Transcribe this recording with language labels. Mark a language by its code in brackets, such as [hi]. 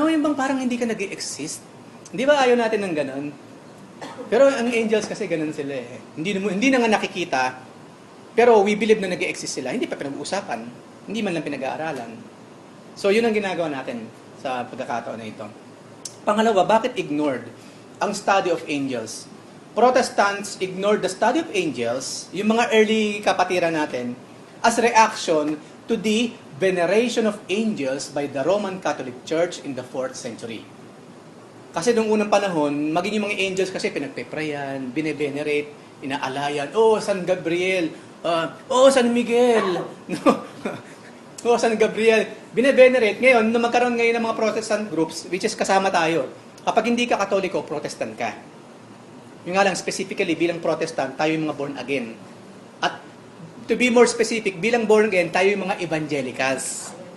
[tl] No, yung bang parang hindi ka nag-exist? Hindi ba ayaw natin ng ganon? Pero ang angels kasi ganon sila eh. Hindi na nga nakikita, pero we believe na nag-exist sila. Hindi pa pinag-uusapan. Hindi man lang pinag-aaralan. So yun ang ginagawa natin sa pagkakataon na ito. Pangalawa, bakit ignored ang study of angels? [en] Protestants ignored the study of angels, yung mga early kapatiran natin, as reaction to the veneration of angels by the Roman Catholic Church in the 4th century. [tl] Kasi nung unang panahon, maging yung mga angels kasi pinagpe-prayan, bine-venerate, inaalayan, San Gabriel, San Miguel, San Gabriel, bine-venerate. Ngayon, nung magkaroon ngayon ng mga Protestant groups, which is kasama tayo, kapag hindi ka Katoliko, Protestant ka. Yung nga lang, specifically, bilang Protestant, tayo yung mga born again. At to be more specific, bilang born again, tayo yung mga evangelicals.